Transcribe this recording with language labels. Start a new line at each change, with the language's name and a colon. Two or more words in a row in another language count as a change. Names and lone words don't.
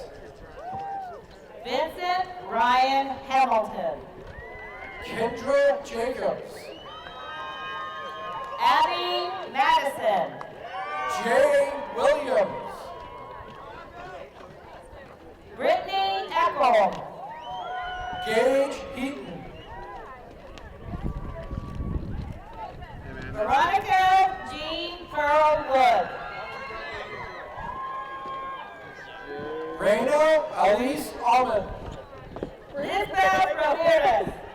English: Vincent Ryan Hamilton. Kendra Jacobs. Abby Madison. Jay Williams. Brittany Eckel. Gage Heaton. Veronica Jean Pearl Wood. Reina Alice Almond. Lisbeth Ramirez.